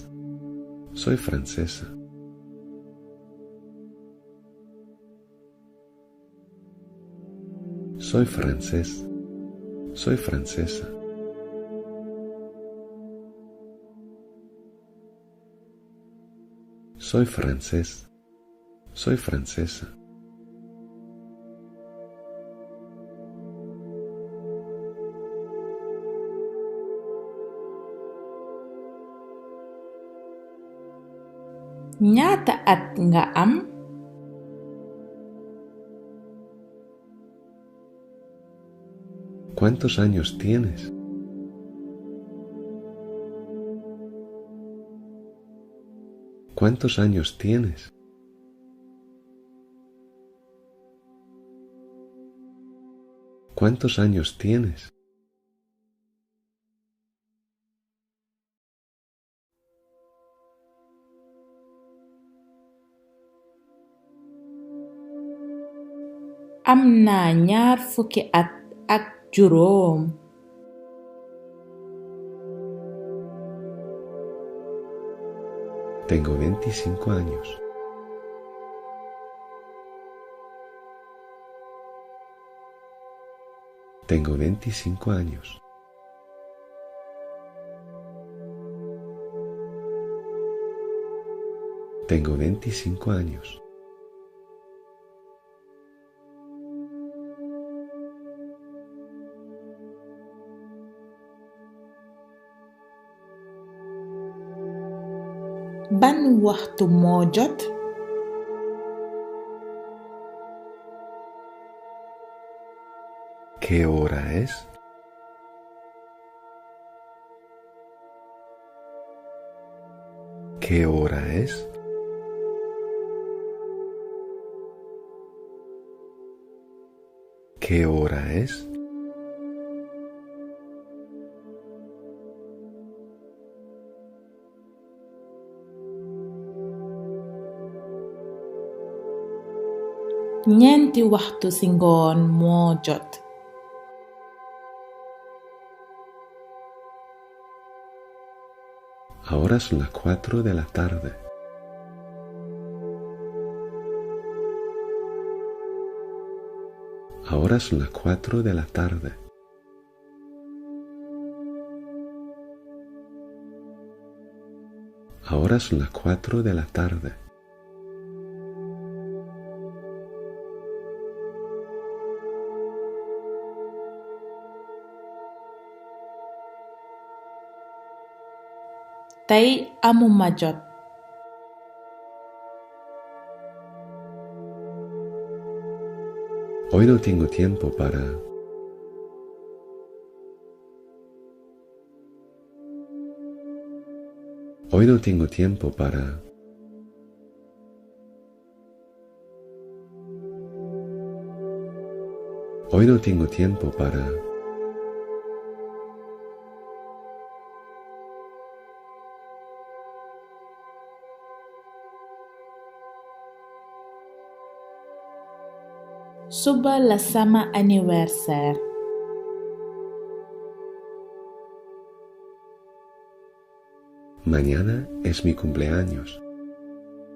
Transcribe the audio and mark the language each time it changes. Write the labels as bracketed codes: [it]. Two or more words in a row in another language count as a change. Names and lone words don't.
[es] Soy francesa. Soy francés. Soy francesa. Soy francés. Soy francesa. [wo] ñaata at nga am? [es] ¿Cuántos años tienes? ¿Cuántos años tienes? ¿Cuántos años tienes? [wo] am naa ñaar fukki at ak juróom. [es] Tengo 25 años. Tengo 25 años. Tengo 25 años. [wo] ban waxtu moo jot? [es] ¿Qué hora es? ¿Qué hora es? ¿Qué hora es? [wo] ñeenti waxtu ci ngoon moo jot. [es] Ahora son las 4 de la tarde. Ahora son las 4 de la tarde. Ahora son las 4 de la tarde. [wo] tey amuma jot. [es] Hoy no tengo tiempo para... Hoy no tengo tiempo para... Hoy no tengo tiempo para... [wo] suba la sama anniversaire. [es] Mañana es mi cumpleaños.